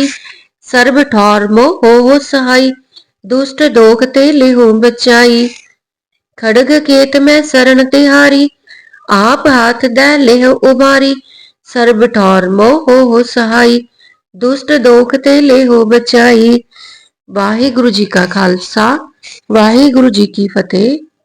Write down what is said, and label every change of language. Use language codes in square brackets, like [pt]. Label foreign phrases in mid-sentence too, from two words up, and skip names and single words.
[bra] सर्ब ठौर मोह हो सहाई, दुष्ट दोखते लेहो बचाई। खड़ग केत में शरण तिहारी, आप हाथ दै लेहो उबारी। सर्ब ठौर मोह हो सहाई, दुष्ट दोखते लेहो बचाई। [pa] ਵਾਹਿਗੁਰੂ ਜੀ ਕਾ ਖ਼ਾਲਸਾ, ਵਾਹਿਗੁਰੂ ਜੀ ਕੀ ਫ਼ਤਹਿ।